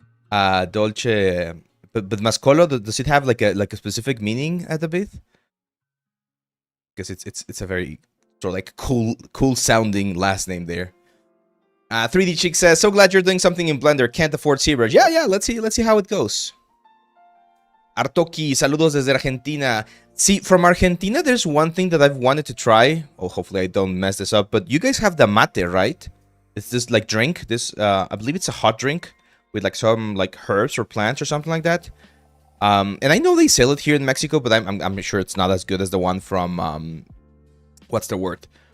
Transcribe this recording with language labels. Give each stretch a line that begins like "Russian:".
English: Dolce, but Mascolo, does it have like a specific meaning at the bit? Because it's a very sort of like cool sounding last name there. 3D Chick says, so glad you're doing something in Blender. Can't afford ZBrush. Yeah, let's see how it goes.
Spanish: Artoki, saludos desde Argentina.
English: See, from Argentina, there's one thing that I've wanted to try. Oh, hopefully I don't mess this up. But you guys have the mate, right? It's this like drink. This, I believe it's a hot drink with like some like herbs or plants or something like that. And I know they sell it here in Mexico, but I'm sure it's not as good as the one from what's the word?